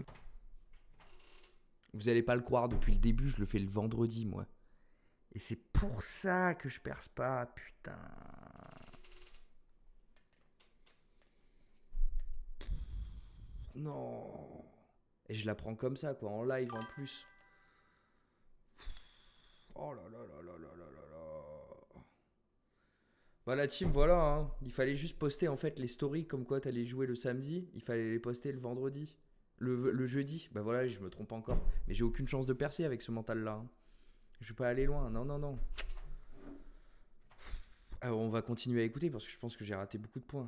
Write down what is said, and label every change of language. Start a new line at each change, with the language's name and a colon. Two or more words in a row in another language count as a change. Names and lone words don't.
French: Vous allez pas le croire, depuis le début, je le fais le vendredi, moi. Et c'est pour ça que je perce pas, putain. Non. Et je la prends comme ça, quoi, en live en plus. Oh là là là là là là là là. Bah la team, voilà, hein. Il fallait juste poster en fait les stories comme quoi t'allais jouer le samedi. Il fallait les poster le vendredi. Le jeudi. Bah voilà, je me trompe encore. Mais j'ai aucune chance de percer avec ce mental-là. Hein. Je vais pas aller loin. Non, non, non. Alors, on va continuer à écouter parce que je pense que j'ai raté beaucoup de points.